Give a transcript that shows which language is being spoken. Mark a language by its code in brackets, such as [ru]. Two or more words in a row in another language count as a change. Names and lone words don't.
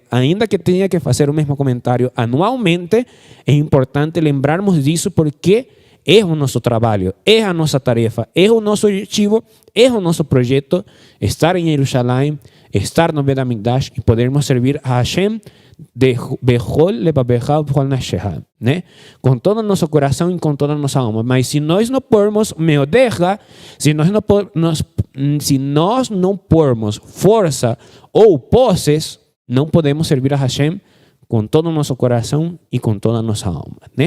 [pt] Ainda que tenha que fazer o mesmo comentário anualmente, é importante lembrarmos disso, porque é o nosso trabalho, é a nossa tarefa, é o nosso objetivo, é o nosso projeto estar em Jerusalém, estar no Bet HaMikdash e podermos servir a Hashem de [he] בכל לבבך בכל נפשך, [pt] né? Com todo o nosso coração e com toda a nossa alma. Mas se nós não pormos meodecha, se nós não pormos força ou posses, não podemos servir a Hashem com todo o nosso coração e com toda a nossa alma, né?